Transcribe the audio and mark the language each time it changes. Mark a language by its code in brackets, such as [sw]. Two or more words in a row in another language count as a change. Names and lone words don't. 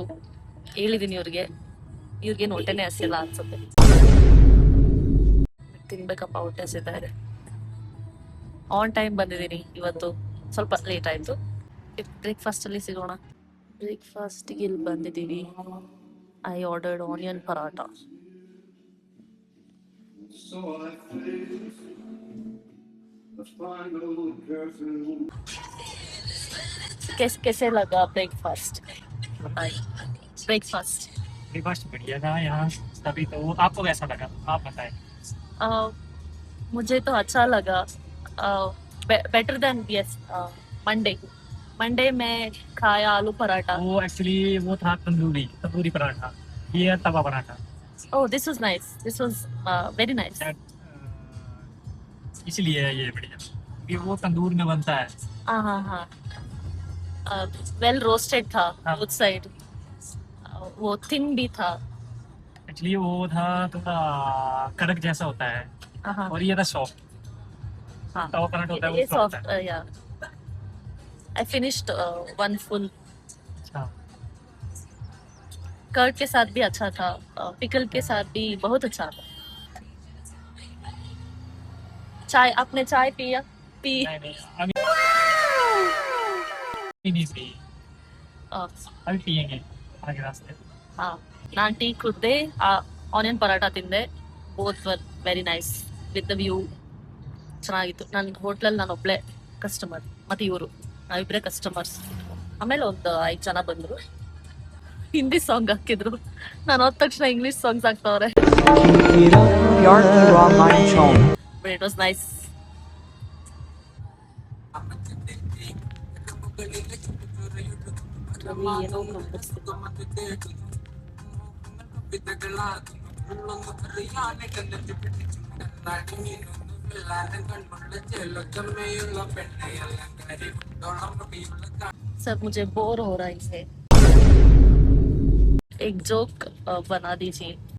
[kn] ಹೇಳಿದ್ದೀನಿ ಇವ್ರಿಗೇನು ಹೊಟ್ಟೆನೇ ಹಸಿಲ್ಲ ಅನ್ಸುತ್ತೆ. ತಿನ್ಬೇಕಪ್ಪ, ಹೊಟ್ಟೆ ಹಸಿತಾ ಇದೆ. [en] On time [kn] ಬಂದಿದ್ದೀನಿ ಇವತ್ತು, ಸ್ವಲ್ಪ ಲೇಟ್ ಆಯಿತು. ಬ್ರೇಕ್ಫಾಸ್ಟಲ್ಲಿ ಸಿಗೋಣ. ಬ್ರೇಕ್ಫಾಸ್ಟಿಗೆ ಇಲ್ಲಿ ಬಂದಿದ್ದೀವಿ. [en] I ordered onion paratha. [hi] कैसे लगा ब्रेकफास्ट? ब्रेकफास्ट ब्रेकफास्ट बढ़िया था यहाँ तभी तो। आपको कैसा लगा आप बताएं। मुझे तो अच्छा लगा, [en] better than yes Monday [hi] में खाया आलू पराठा। वो एक्चुअली वो था तंदूरी पराठा, ये तवा पराठा। [en] Oh this was nice, this was very nice. [hi] इसलिए ये बढ़िया, ये वो तंदूर में बनता है। हाँ हाँ हाँ, [en] well roasted [hi] था [en] both side, [hi] वो थिन भी था। एक्चुअली वो था थोड़ा कड़क जैसा होता है और ये था सॉफ्ट। हाँ तवा पराठा होता है वो ये सॉफ्ट सॉफ्ट है। [en] Yeah I finished one full. [hi] अच्छा, कर्ड के साथ भी अच्छा था, पिकल के साथ भी बहुत अच्छा था। चाय, आपने चाय पिया? नहीं अभी नहीं पी, अभी पियेंगे आगे रास्ते। [kn] ನಾನು ಟೀ ಕುಡ್ದೆ, ಆನಿಯನ್ ಪರಾಟ ತಿಂದೆ. [en] Both were very nice with the view. ಚೆನ್ನಾಗಿತ್ತು. [kn] ನನ್ನ ಹೋಟ್ಲಲ್ಲಿ ನಾನು ಒಬ್ಳೆ ಕಸ್ಟಮರ್, ಮತ್ತೆ ಇವರು ನಾವಿಬ್ಬರೇ ಕಸ್ಟಮರ್ಸ್. ಆಮೇಲೆ ಒಂದು 5 ಜನ ಬಂದರು, [en] Hindi song [kn] ಹಾಕಿದ್ರು. ನಾನು ಹೋದ ತಕ್ಷಣ [en] English songs [kn] ಹಾಕ್ತವ್ರೆ. [en] But it was nice. [hi] ಏನೋ सर मुझे बोर हो रही है, एक जोक बना दीजिए।